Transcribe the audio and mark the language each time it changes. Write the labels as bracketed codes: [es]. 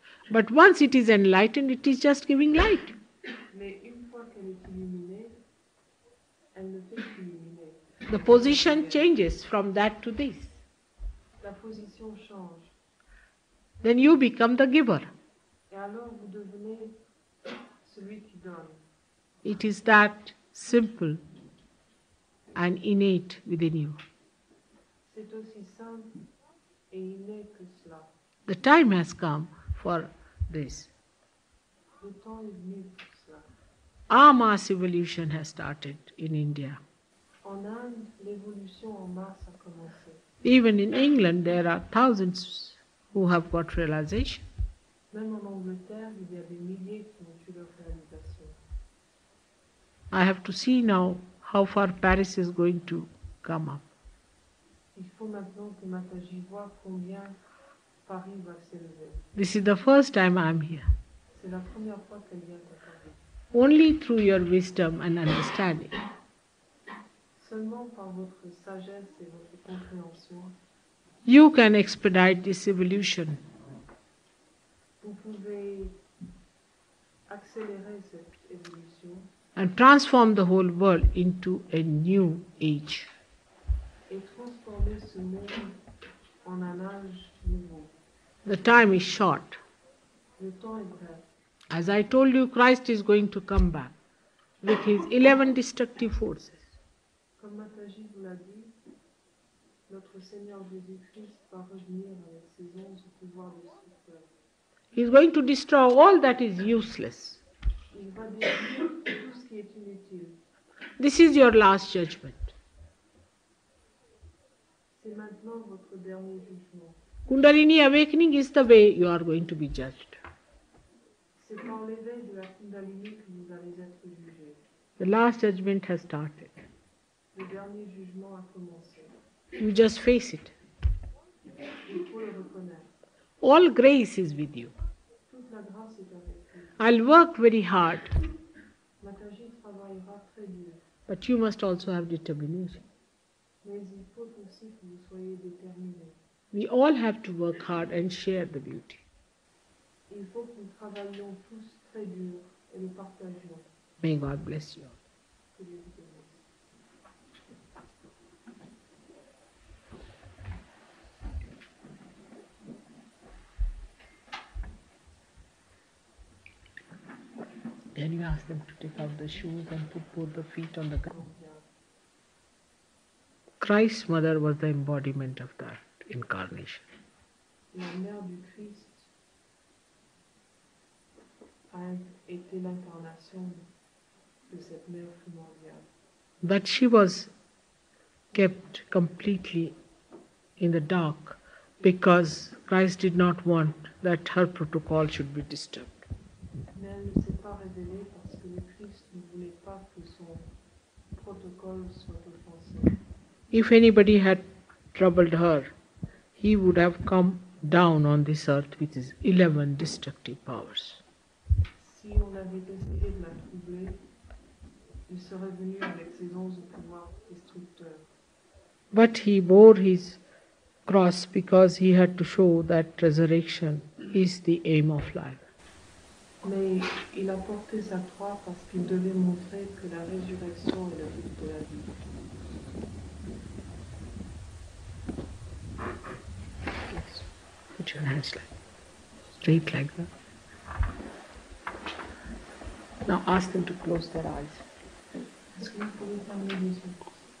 [en] But once it is enlightened, it is just giving light. [fr] Mais une fois qu'elle est illuminée, elle ne fait qu'illuminer. [en] The position changes from that to this. [fr] La position change. [en] Then you become the giver. [fr] Et alors vous devenez celui qui donne. [en] It is that simple and innate within you. [fr] C'est aussi simple et inné que cela. [en] The time has come for this. [fr] Le temps est venu pour cela. [en] Our mass evolution has started in India. [fr] En Inde, l'évolution en masse a commencé. [en] Even in England, there are thousands who have got realization. [fr] Même en Angleterre, il y a des milliers qui ont eu leur réalisation. [en] I have to see now how far Paris is going to come up. [fr] Il faut maintenant que Mataji voit combien Paris va s'élever. [en] This is the first time I am here. [fr] C'est la première fois qu'elle vient à Paris. [en] Only through your wisdom and understanding, [fr] Seulement par votre sagesse et votre compréhension, [en] you can expedite this evolution [fr] vous pouvez accélérer cette évolution [en] and transform the whole world into a new age. [fr] et transformer ce monde en un âge nouveau. [en] The time is short. [fr] Le temps est bref. [en] As I told you, Christ is going to come back with his 11 destructive forces. [fr] Comme Mataji vous l'a dit, notre Seigneur Jésus-Christ va revenir avec ses 11 pouvoirs destructeurs. [en] He is going to destroy all that is useless. [fr] Il va détruire tout ce qui est inutile. [en] This is your last judgment. [fr] C'est maintenant votre dernier jugement. [en] Kundalini awakening is the way you are going to be judged. [fr] C'est par l'éveil de la Kundalini que vous allez être jugé. [en] The last judgment has started. [fr] Le dernier jugement a commencé. [en] You just face it. [fr] Il faut le reconnaître. [en] All grace is with you. [fr] Toute la grâce est avec vous. [en] I'll work very hard, [fr] Mataji travaillera très dur, [en] but you must also have determination. [fr] mais il faut aussi que vous soyez déterminés. [en] We all have to work hard and share the beauty. [fr] Il faut que nous travaillions tous très dur et le partagions. [en] May God bless you all. [fr] Que Dieu vous bénisse. [en] Then you ask them to take out the shoes and put both the feet on the ground. Christ's mother was the embodiment of that incarnation. [fr] La mère du Christ a été l'incarnation de cette mère primordiale. [en] But she was kept completely in the dark because Christ did not want that her protocol should be disturbed. [fr] Mais elle ne s'est pas révélée parce que le Christ ne voulait pas que son protocole soit offensé. [en] If anybody had troubled her, he would have come down on this earth with his 11 destructive powers. [fr] Si on avait essayé de la troubler, il serait venu avec ses 11 pouvoirs destructeurs. [en] But he bore his cross because he had to show that resurrection is the aim of life. [fr] Mais il a porté sa croix parce qu'il devait montrer que la résurrection est le but de la vie. [en] Yes. Put your hands like straight like that. Now ask them to close their eyes. [fr] Est-ce que vous pouvez fermer les yeux?